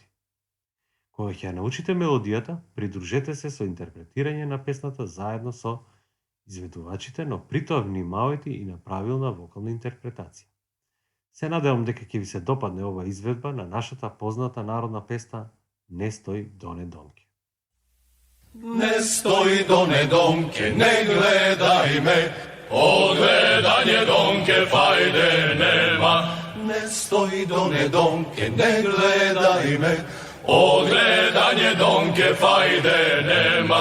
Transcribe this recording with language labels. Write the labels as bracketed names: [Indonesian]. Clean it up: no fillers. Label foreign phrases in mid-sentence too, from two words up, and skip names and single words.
[Macedonian] Кога ќе ја научите мелодијата, придружете се со интерпретирање на песната заедно со изведувачите, но при тоа внимавајте и на правилна вокална интерпретација. Се надевам дека ќе ви се допадне ова изведба на нашата позната народна песна "Не стои доне донке". Не стој доне донке, не гледај ме, од гледање донке фајде нема. Не стој доне донке, не гледај ме, од гледање донке фајде нема.